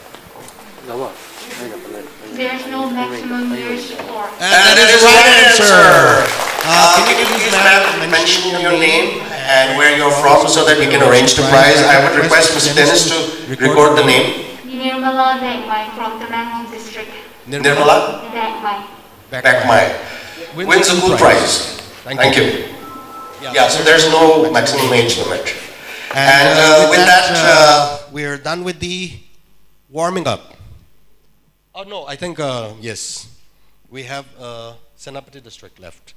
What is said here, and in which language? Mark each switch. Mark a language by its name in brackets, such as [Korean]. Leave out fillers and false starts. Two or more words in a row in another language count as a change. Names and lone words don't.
[English] There's no maximum years for. And that is the right answer. Can you please, ma'am, mention your name and where you're from so that we can arrange the prize? I would request Mr. Dennis to record the name. Nirmala Dengmai from Tamil District. Nirmala? Dengmai. Bakmai. Wins a cool prize. Thank you. Yeah, so there's no maximum age limit. And with that, we're done with the warming up. Oh no, I think, yes. We have Senapati District left.